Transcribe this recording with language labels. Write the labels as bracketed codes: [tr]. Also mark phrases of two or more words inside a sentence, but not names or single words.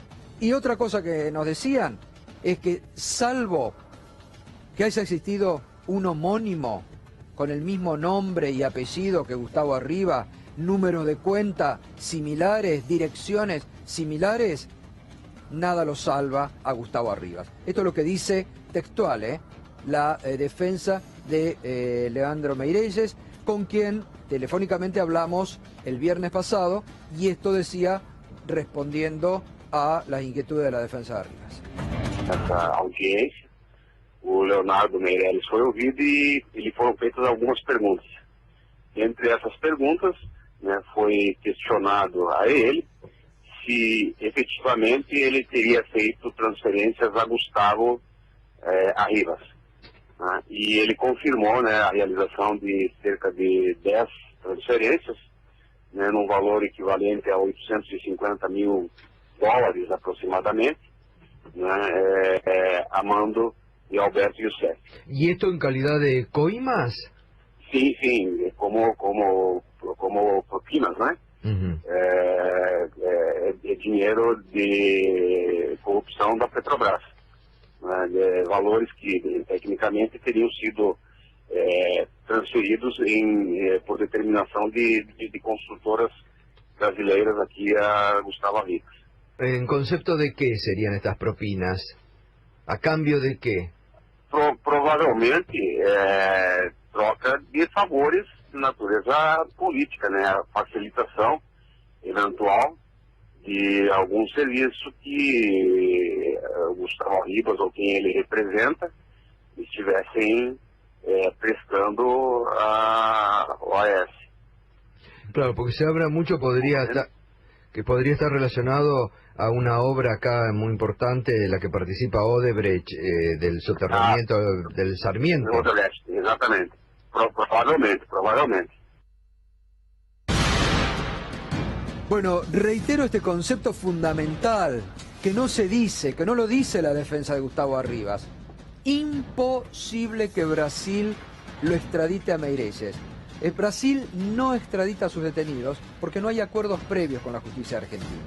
[es] Y otra cosa que nos decían es que salvo que haya existido un homónimo con el mismo nombre y apellido que Gustavo Arribas, números de cuenta similares, direcciones similares, nada lo salva a Gustavo Arribas. Esto es lo que dice textual, la defensa de Leandro Meirelles, con quien telefónicamente hablamos el viernes pasado, y esto decía respondiendo a las inquietudes de la defensa de Arribas. [pt] Essa audiência, o Leonardo Meirelles foi ouvido e lhe foram feitas algumas perguntas. Entre essas perguntas, foi questionado a ele se efetivamente ele teria feito transferências a Gustavo Arribas. E ele confirmou a realização de cerca de 10 transferências, num valor equivalente a $850 mil aproximadamente, a mando de Alberto Youssef. [es] ¿Y esto en calidad de coimas? Sí, como propinas, ¿no? [pt] Dinheiro de corrupção da Petrobras. Valores que tecnicamente teriam sido transferidos por determinação de construtoras brasileiras aqui a Gustavo Arribas. [es] ¿En concepto de qué serían estas propinas? ¿A cambio de qué? [pt] Provavelmente troca de favores de natureza política, a facilitação eventual de algum serviço que Gustavo Arribas ou quem ele representa estivessem prestando a OAS. [es] Claro, porque se habla mucho, podría estar relacionado a una obra acá muy importante de la que participa Odebrecht, del soterramiento del Sarmiento. Odebrecht, [pt] exatamente. Provavelmente. [es] Bueno, reitero este concepto fundamental que no se dice, que no lo dice la defensa de Gustavo Arribas. Imposible que Brasil lo extradite a Meirelles. Brasil no extradita a sus detenidos porque no hay acuerdos previos con la justicia argentina.